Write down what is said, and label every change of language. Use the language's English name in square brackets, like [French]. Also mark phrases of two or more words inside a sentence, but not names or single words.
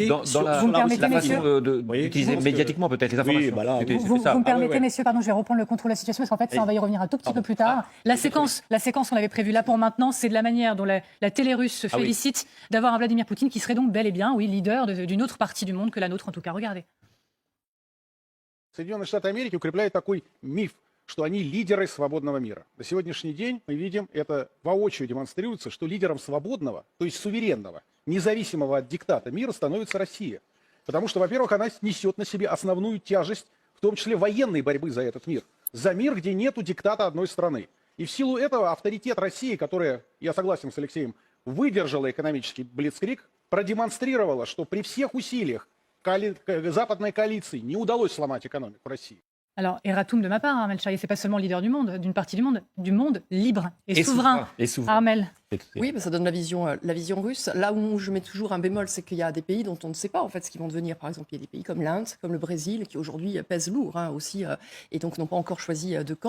[French] dans la façon d'utiliser médiatiquement peut-être les informations. Vous me permettez, messieurs, pardon, je vais reprendre le contrôle de la situation parce qu'en fait, ça, on va y revenir un tout petit peu plus tard. La séquence qu'on avait prévue là pour maintenant, c'est de la manière dont la télé russe se félicite d'avoir un Vladimir Poutine qui serait donc bel et bien, leader d'une autre partie du monde que la nôtre en tout cas. Regardez. [Russian] Соединенные Штаты Америки укрепляют такой миф, что они лидеры свободного мира. На сегодняшний день мы видим, это воочию демонстрируется, что лидером свободного, то есть суверенного, независимого от диктата мира становится Россия. Потому что, во-первых, она несет на себе основную тяжесть, в том числе военной борьбы за этот мир. За мир, где нету диктата одной страны. И в силу этого авторитет России, которая, я согласен с Алексеем, выдержала экономический блицкриг, продемонстрировала, что при всех усилиях западной коалиции не удалось сломать экономику России. [French] Alors, Eratum de ma part, Armel Charrier, c'est pas seulement leader du monde, d'une partie du monde libre et souverain. Armel. Oui, ça donne la vision russe. Là où je mets toujours un bémol, c'est qu'il y a des pays dont on ne sait pas en fait ce qu'ils vont devenir. Par exemple, il y a des pays comme l'Inde, comme le Brésil, qui aujourd'hui pèsent lourd aussi, et donc n'ont pas encore choisi de camp.